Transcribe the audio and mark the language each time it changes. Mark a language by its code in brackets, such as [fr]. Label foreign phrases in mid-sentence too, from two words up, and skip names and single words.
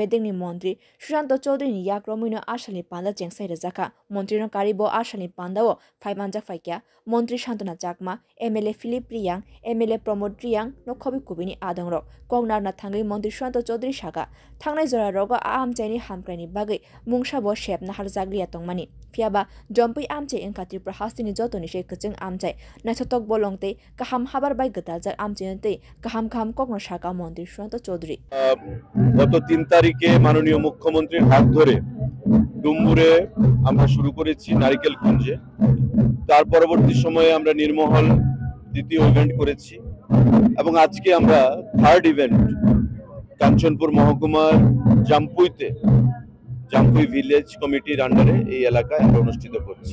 [trp] देखनि मन्त्री सुशांत चौधरीनि याक्रमैनो आसालनि पान्दा चेंसाइ रेजाका मन्त्रीनो कारिबो आसालनि पान्दाओ फाइमानजा फाइक्या मन्त्री शान्तना चाकमा एमएलए फिलिप रियांग एमएलए प्रमोद रियांग नखबि कुबिनि आदंरक कगनारना थांगै मन्त्री सुशांत चौधरी सागा थांनाय जरा रोग आमचाइनि हामक्राइनि बागै मुंसाबो शेपना हारजाग्लिया तंमानि फियाबा जम्पै आमचाइ एंका त्रिपुरा हास्तिनि जतनिसै कचों आमचाइ नाथतक बोलंते काहाम हाबार बाय गतालजाक आमचाइनते काहाम काहाम कगन साका मन्त्री सुशांत चौधरी [bn] গত 3 তারিখে মাননীয় মুখ্যমন্ত্রীর হাত ধরে ডুম্বুরে আমরা শুরু করেছি নারিকেল কুঞ্জে তার পরবর্তী সময়ে আমরা নির্মহল দ্বিতীয় ইভেন্ট করেছি এবং আজকে আমরা [en] third event [bn] কাঞ্চনপুর মহকুমার জাম্পুই [en] village committee [bn] আন্ডারে এই এলাকায় আমরা অনুষ্ঠিত করছি।